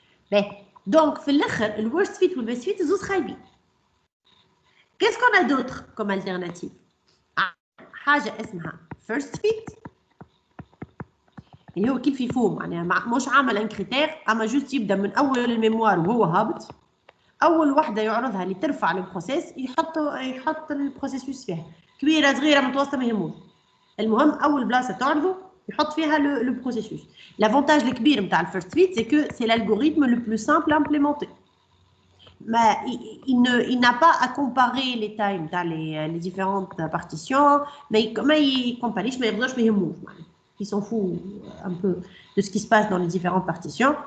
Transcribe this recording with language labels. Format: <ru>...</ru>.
<fr>Ben, donc, le worst fit ou le best fit, c'est خايبين. Qu'est-ce qu'on a d'autre comme alternative?</fr> <ar>حاجة اسمها first fit اللي هو كيف يفهم معناها مش عامل ان كريتير اما جوست يبدا من اول الميموار وهو هابط. اول وحده يعرضها اللي ترفع البروسيس يحط البروسيسوس فيها كبيره صغيره متوسطه ما يهموش. المهم اول بلاصه تعرضه يحط فيها لو بروسيسوس. لافونتاج الكبير نتاع الفيرست فيت سي كو سي</ar> <fr>l'algorithme le plus simple à implémenter. Mais il n'a pas à comparer les tailles نتاع les différentes partitions</fr> <ar>ما يكومباريش ما يقدرش ما يهموش معناها.</ar> <fr>Il s'en fout un peu de ce qui se passe dans les différentes partitions.</fr>